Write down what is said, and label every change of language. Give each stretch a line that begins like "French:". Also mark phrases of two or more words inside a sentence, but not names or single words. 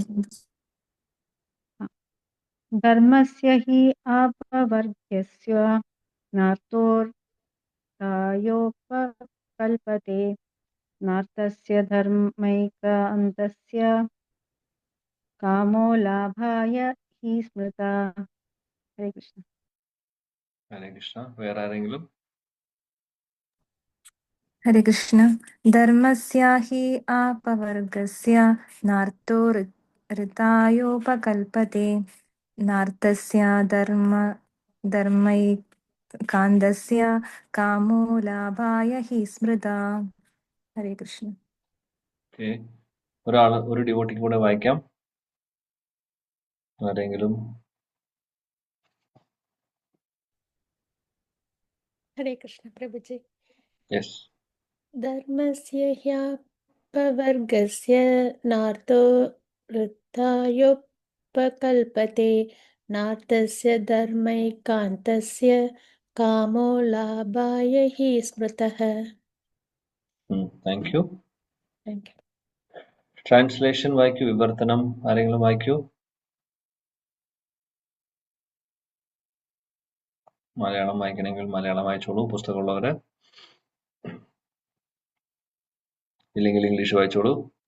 Sanskrit: धर्मस्य हि अपवर्ग्यस्य नार्तोऽयोपकल्पते नार्थस्य धर्मैकान्तस्य कामो लाभाय हि स्मृता. हरे कृष्ण.
Malayalam: हरे कृष्ण। വേറെ ആരെങ്കിലും? Hare Krishna.
Sanskrit: धर्मस्य हि अपवर्गस्य नार्तो ऋतयोपकल्पते नार्तस्य धर्मै कान्दस्य कामो लाभाय हि स्मृत. Hare Krishna.
Malayalam: ഓക്കെ, ഒരു ഡിവോട്ടിക്ക് കൂടെ വായിക്കാം. ആരെങ്കിലും?
Hindi: हरे कृष्ण प्रभुजी।
Malayalam: യെസ്.
Sanskrit: धर्मस्य ह्यपवर्गस्य नार्तो वृत्तायोपकल्पते नार्तस्य धर्मैकान्तस्य कामो लाभाय हि स्मृतः।
English: thank you. Thank you.
Malayalam: ട്രാൻസ്ലേഷൻ വായിക്കൂ. വിവർത്തനം ആരെങ്കിലും വായിക്കൂ. മലയാളം വായിക്കണമെങ്കിൽ മലയാളം വായിച്ചോളൂ, പുസ്തകമുള്ളവര്. ഇല്ലെങ്കിൽ ഇംഗ്ലീഷ് വായിച്ചോളൂ.